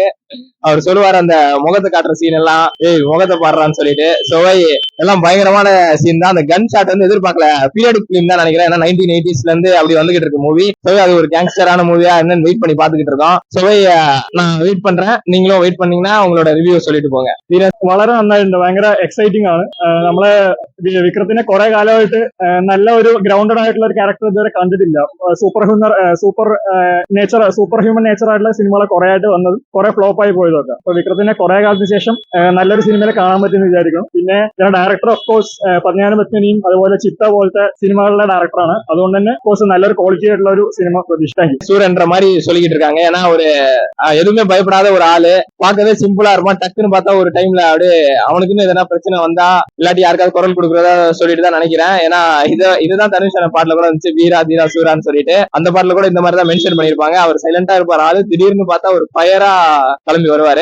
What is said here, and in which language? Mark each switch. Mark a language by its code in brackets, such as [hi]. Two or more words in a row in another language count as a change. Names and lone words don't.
[ta] அவர் சொல்லுவாரு அந்த முகத்தை காட்டுற சீன் எல்லாம், முகத்தை பாடுறான்னு சொல்லிட்டு. சோவை எல்லாம் பயங்கரமான சீன் தான். அந்த [en] gun shot [ta] வந்து எதிர்பார்க்கல. [en] periodic film [ta] தான் நினைக்கிறேன். ஏன்னா 1980s இருந்து அப்படி வந்துகிட்டு இருக்கு மூவி. சோவை அது ஒரு கேங்ஸ்டரான மூவியா என்னன்னு வெயிட் பண்ணி பாத்துக்கிட்டு இருக்கோம். சோவை நான் வெயிட் பண்றேன், நீங்களும் வெயிட் பண்ணீங்கன்னா உங்களோட ரிவ்யூ சொல்லிட்டு പോங்க. [ml] വളരെ നന്നായിട്ടുണ്ട്. ഭയങ്കര എക്സൈറ്റിംഗ് ആണ്. നമ്മളെ വിക്രത്തിനെ കുറെ കാലമായിട്ട് നല്ല ഒരു ഗ്രൗണ്ടഡ് ആയിട്ടുള്ള ഒരു ക്യാരക്ടർ ഇതുവരെ കണ്ടിട്ടില്ല. [en] super human nature [ml] ആയിട്ടുള്ള സിനിമകളെ കുറെ ആയിട്ട് വന്നതും കുറെ ഫ്ലോപ്പ് ആയി പോയതൊക്കെ. അപ്പൊ വിക്രത്തിനെ കുറെ കാലത്തിന് ശേഷം നല്ലൊരു സിനിമയിൽ കാണാൻ പറ്റുമെന്ന് വിചാരിക്കണം. പിന്നെ [en] director of course [ml] പതിനാല് പത്മിനിയും അതുപോലെ ചിത്ത പോലത്തെ സിനിമകളുടെ ഡയറക്ടറാണ്. അതുകൊണ്ട് തന്നെ കോഴ്സ് നല്ലൊരു ക്വാളിറ്റി ആയിട്ടുള്ള ഒരു സിനിമ പ്രതീക്ഷിക്കാം. [ta] சூரன்ற மாதிரி சொல்லிக்கிட்டு இருக்காங்க. ஏன்னா ஒரு எதுவுமே பயப்படாத ஒரு ஆளு, பார்க்கவே சிம்பிளா இருப்பான். டக்குன்னு பார்த்தா ஒரு டைம்ல அப்படியே அவனுக்குன்னு எதனா பிரச்சனை வந்தா இல்லாட்டி யாருக்காவது குரல் கொடுக்குறதா சொல்லிட்டு தான் நினைக்கிறேன். ஏன்னா இதுதான் தனுஷான பாட்டுல கூட இருந்துச்சு, வீரா தீரா சூரான்னு சொல்லிட்டு. அந்த பாட்டுல கூட இந்த மாதிரி தான் மென்ஷன் பண்ணிருப்பாங்க. அவர் சைலண்டா இருப்பார் ஆளு, திடீர்னு பார்த்தா ஒரு ஃபயரா கிளம்பி வருவாரு.